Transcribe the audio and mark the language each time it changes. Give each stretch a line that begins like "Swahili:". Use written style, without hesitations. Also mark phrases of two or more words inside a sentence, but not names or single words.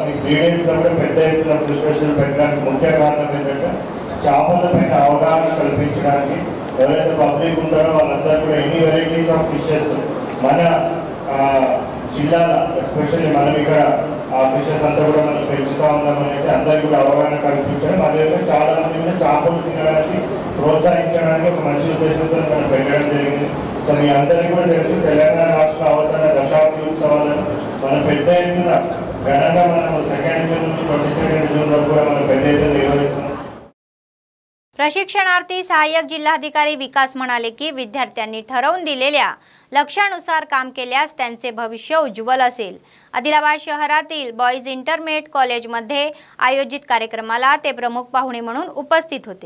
Telugu: ఈ 3 డేస్లో కూడా పెద్ద ఎత్తున
English: fish festival
Telugu: పెట్టడానికి ముఖ్య కారణం ఏంటంటే చేపల పైన అవగాహన కల్పించడానికి ఎవరైతే పబ్లిక్ ఉంటారో వాళ్ళందరూ కూడా ఎన్ని
English: varieties of fishes
Telugu: మన జిల్లాలో ఎస్పెషల్లీ మనం ఇక్కడ ఆ ఫిషెస్ అంతా కూడా మనం పెంచుతూ ఉన్నామనేసి అందరికీ కూడా అవగాహన కల్పించడం, అదేవిధంగా చాలా మంది కూడా చేపలు తినడానికి ప్రోత్సహించడానికి ఒక మంచి ఉద్దేశంతో మనం పెట్టడం జరిగింది। సో మీ అందరికీ కూడా తెలుసు తెలంగాణ రాష్ట్ర అవతరణ దశాబ్ది ఉత్సవాలను మనం పెద్ద ఎత్తున ఘనంగా మనం 2 జూన్ నుంచి 22 జూన్ వరకు కూడా మనం పెద్ద ఎత్తున నిర్వహిస్తున్నాం।
Marathi: प्रशिक्षणार्थी सहाय्यक जिल्हाधिकारी विकास म्हणाले की विद्यार्थ्यांनी ठरवून दिलेल्या लक्ष्यानुसार काम केल्यास त्यांचे भविष्य उज्ज्वल असेल। आदिलाबाद शहरातील बॉईज इंटरमीडिएट कॉलेजमध्ये आयोजित कार्यक्रमाला ते प्रमुख पाहुणे म्हणून उपस्थित होते।